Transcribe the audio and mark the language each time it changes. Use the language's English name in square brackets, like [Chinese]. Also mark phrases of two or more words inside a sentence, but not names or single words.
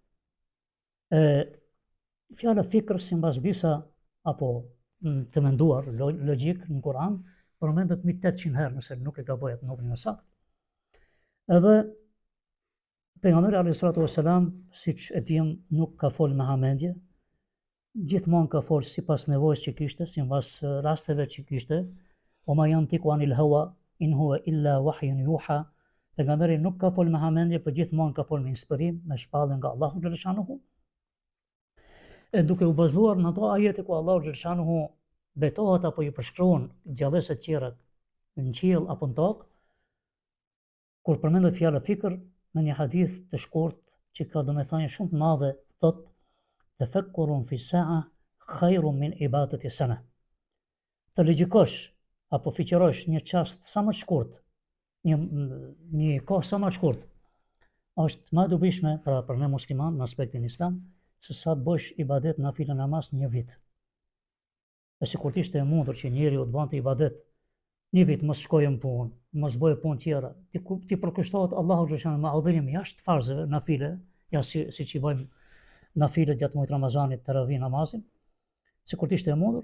[Albanian] Fjala fikr sipas disa apo të menduar logjik në Kur'an përmendet mbi 800 herë, nëse nuk e gaboj atë numrin e saktë. Edhe pejgamberi [Arabic] عليه الصلاة والسلام, [Albanian] siç e dim, nuk ka folë me hamendje, gjithmonë ka folë sipas nevojës që kishte, sipas rasteve që kishte. [Arabic] وما ينطق عن الهوى إن هو إلا وحي يوحى. [Albanian] Pejgamberi nuk ka folë me hamendje, por gjithmonë ka folë me inspirim, me shpallje nga Allahu xhaleshanuhu. E duke u bazuar në ato ajete ku Allahu xhaleshanuhu betohet apo i përshkruan gjallëse të tjera në qiell apo në tokë, kur përmendet fjala fikr në një hadith të shkurt që ka domethënie shumë të madhe, thot [Arabic] تفكر في ساعة خير من عبادة سنة. [Albanian] Të logjikosh apo fiqirosh një çast sa më shkurt, një kohë sa më shkurt, është më e dobishme për ne musliman në aspektin islam, se sa të bësh ibadet nafile namaz një vit. E sikur të ishte e mundur që njeriu të bante ibadet një vit, mos shkojë në punë, mos bëjë punë tjera, ti përkushtohet Allahu xhaleshanu me adhurim jashtë farzeve nafile, ja siç i bëjmë nafilet gjatë muajit Ramazanit, taravih namazin, sikur të ishte e mundur.